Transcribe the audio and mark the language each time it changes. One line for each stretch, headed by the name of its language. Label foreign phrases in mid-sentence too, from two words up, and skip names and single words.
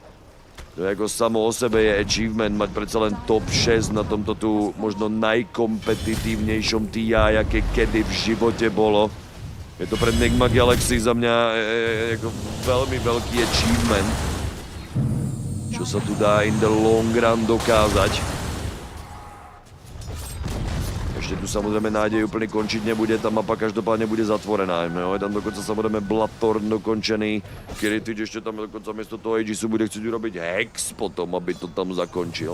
Slovak: To je ako samo o sebe je achievement mať predsa len top 6 na tomto tu možno najkompetitívnejšom TI, aké kedy v živote bolo. Je to pre Nigma Galaxy za mňa ako veľmi veľký achievement, čo sa tu dá
English: in the long run
Slovak: dokázať. Ešte tu samozrejme nádej úplne končiť nebude, tá mapa každopádne bude zatvorená. Jo, je tam dokonca samozrejme Bloodthorn dokončený. Kiritič ešte tam dokonca miesto toho Aegisu bude chcieť urobiť hex potom, aby to tam zakončil.